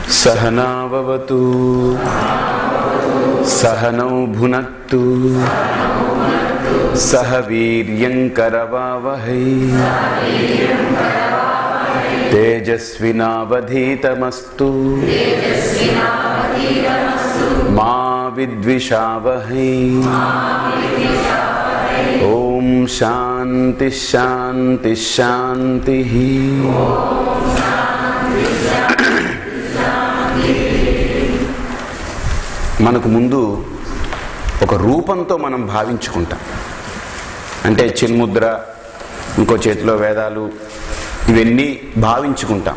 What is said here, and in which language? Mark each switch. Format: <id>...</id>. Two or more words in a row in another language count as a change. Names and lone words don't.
<sa>सहनाववतु सहनौ भुनक्तु सह वीर्यं करवावहै तेजस्विनावधीतमस्तु मा विद्विषावहै। ओम शांति शांति शांति।</sa> <te>మనకు ముందు ఒక రూపంతో మనం భావించుకుంటాం. అంటే చిన్ముద్ర, ఇంకో చేతిలో వేదాలు, ఇవన్నీ భావించుకుంటాం.</te>